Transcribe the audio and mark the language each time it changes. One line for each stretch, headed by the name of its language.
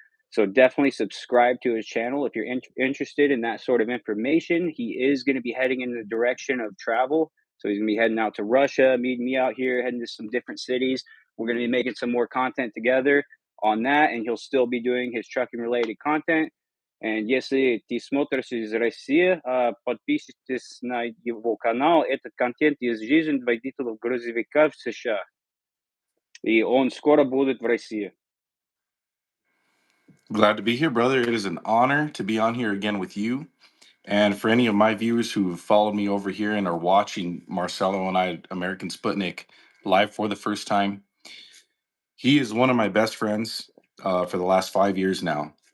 English: So definitely subscribe to his channel if you're interested in that sort of information. He is going to be heading in the direction of travel. So he's going to be heading out to Russia, meeting me out here, heading to some different cities. We're going to be making some more content together on that, and he'll still be doing his trucking related content.
Russian: And если ты смотришь из России, подписывайтесь на его канал. Этот контент из жизни водителей грузовика в США. И он скоро будет в России.
English: Glad to be here, brother. It is an honor to be on here again with you. And for any of my viewers who have followed me over here and are watching Marcelo and I, American Sputnik, live for the first time, he is one of my best friends for the last 5 years now.